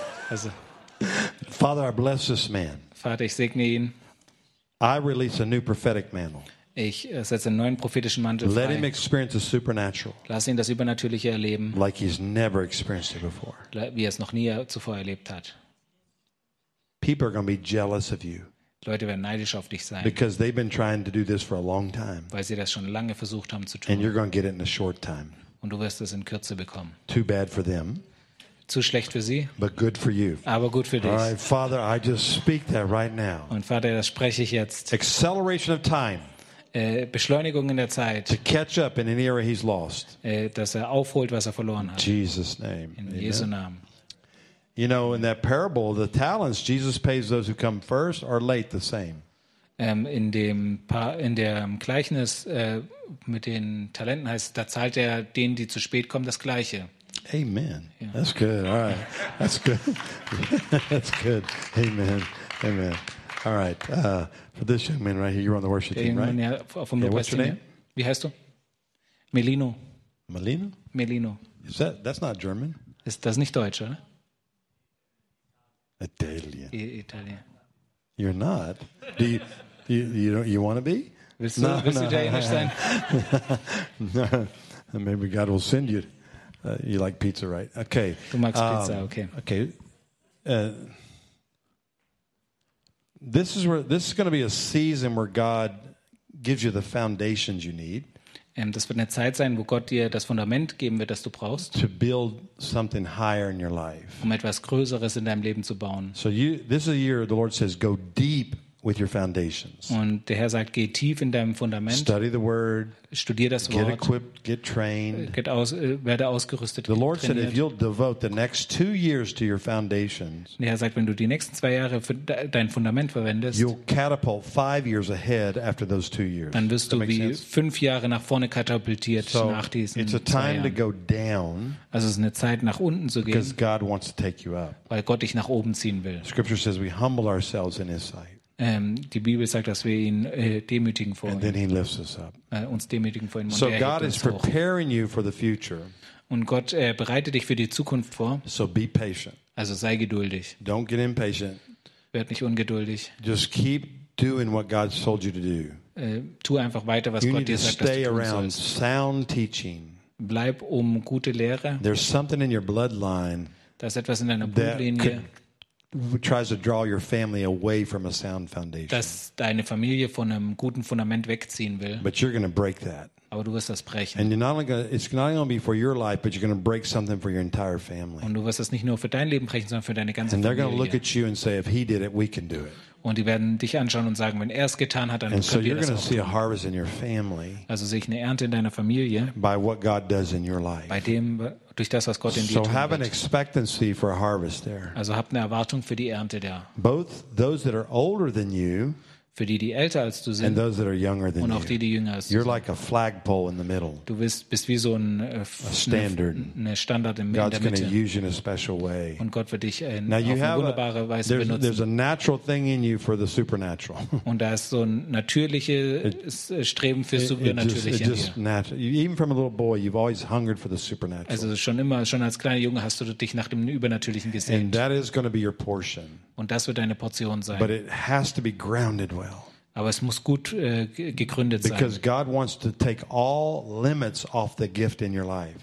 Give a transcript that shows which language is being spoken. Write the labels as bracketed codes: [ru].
[en] Also, Father, I bless this man. [de] Vater, ich segne ihn. [en] I release a new prophetic mantle. [de] Ich setze einen neuen prophetischen Mantel frei. [en] Let him experience the supernatural. [de] Lass ihn das Übernatürliche erleben. [en] Like he's never experienced it before. [de] Wie er es noch nie zuvor erlebt hat. [en] People are going to be jealous of you. [de] Leute werden neidisch auf dich sein. [en] Because they've been trying to do this for a long time. [de] Weil sie das schon lange versucht haben zu tun. [en] And you're going to get it in a short time. [de] Und du wirst es in Kürze bekommen. [en] Too bad for them. [de] zu schlecht für sie, [en] but good for you. [de] Aber gut für dich. [en] All right, Father, I just speak that right now. [de] Und Vater, das spreche ich jetzt. [en] Acceleration of time. [de] Beschleunigung in der Zeit. [en] To catch up in an era he's lost. [de] Dass er aufholt, was er verloren hat. [en] Jesus name. [de] In Jesu Namen. [en] You know, in that parable, the talents, Jesus pays those who come first or late the same. [de] In dem Gleichnis mit den Talenten heißt, da zahlt er denen, die zu spät kommen, das Gleiche. [en] Amen. Yeah. That's good. All right. That's good. That's good. Amen. Amen. All right. For this young man right here, you're on the worship team, right? Amen. Yeah, from the what's your name? [de] Wie heißt du? [en] Melino. Melino? Melino. Is that, that's not German. [de] Ist das nicht Deutsch, oder? [en] Italian. Italian. You're not. Do you, you don't, you want to be? [de] Willst du, no, willst no, du Italienisch sein? [en] No. Maybe God will send you. You like pizza, right? Okay. [de] Du magst Pizza, okay. [en] Okay. This is where, this is going to be a season where God gives you the foundations you need. [de] Das wird eine Zeit sein, wo Gott dir das Fundament geben wird, das du brauchst. [en] To build something higher in your life. [de] Um etwas Größeres in deinem Leben zu bauen. [en] So you, this is a year the Lord says, go deep with your foundations. [de] Und der Herr sagt, geh tief in deinem Fundament. [en] Study the word. [de] Studier das Wort. [en] Get equipped, get trained. [de] Get aus, werde ausgerüstet. [en] The Lord said, if you'll devote the next 2 years to your foundations. [de] Der Herr sagt, wenn du die nächsten 2 Jahre für dein Fundament verwendest, [en] you'll catapult 5 years ahead after those 2 years. [de] Dann wirst du wie 5 Jahre nach vorne katapultiert nach diesen 2 Jahren. [en] It's a time to go down. [de] Also es ist eine Zeit nach unten zu gehen. [en] Because God wants to take you up. [de] Weil Gott dich nach oben ziehen will. [en] Scripture says we humble ourselves in His sight. [de] Die Bibel sagt, dass wir ihn demütigen vor [en] and [de] ihm. [en] Then he lifts us up. [de] Uns demütigen vor ihm. [en] So God is preparing you for the future. [de] Und Gott bereitet dich für die Zukunft vor. [en] So be patient. [de] Also sei geduldig. [en] Don't get impatient. [de] Werd nicht ungeduldig. [en] Just keep doing what God told you to do. [de] Tu einfach weiter, was [en] you [de] Gott dir sagt, [en] stay [de] dass du [en] around [de] tun sollst. [en] Sound teaching. [de] Bleib um gute Lehre. [en] There's something in your bloodline. [de] Da ist etwas in deiner Blutlinie. [en] Tries to draw your family away from a sound foundation. [de] Dass deine Familie von einem guten Fundament wegziehen will. [en] But you're going to break that. [de] Aber du wirst das brechen. [en] And you're not only gonna, it's not only for your life, but you're going to break something for your entire family. [de] Und du wirst das nicht nur für dein Leben brechen, sondern für deine ganze [en] and [de] Familie. [en] And they're going to look at you and say, if he did it, we can do it. [de] Und die werden dich anschauen und sagen, wenn er es getan hat, dann [en] and [de] können [en] so [de] wir das auch. [en] And so you're going to see a harvest in your family. [de] Also sehe ich eine Ernte in deiner Familie. [en] By what God does in your life. [de] Bei dem durch das, was Gott in dir [en] so [de] tun [en] have [de] wird. [en] An expectancy for a harvest there. [de] Also habt eine Erwartung für die Ernte da. [en] Both those that are older than you, [de] für die älter als du sind, [en] and those that are younger than [de] und auch die jünger als [en] you. You're like a flagpole in the middle. [de] Du bist wie so ein Standard. Eine Standard in [en] God's [de] der Mitte. [en] God's going to use you in a special way. [de] Und Gott wird dich in eine wunderbare Weise [en] there's, [de] benutzen. [en] There's a natural thing in you for the supernatural. [de] Und da ist so ein natürliches Streben fürs Supernatürliche in dir. [en] Even from a little boy, you've always hungered for the supernatural. [de] Also schon als kleiner Junge hast du dich nach dem Übernatürlichen gesehnt. [en] And that is going to be your portion. [de] Und das wird deine Portion sein. [en] But it has to be grounded well. [de] Aber es muss gut gegründet sein. [en] Because God wants to take all limits off the gift in your life.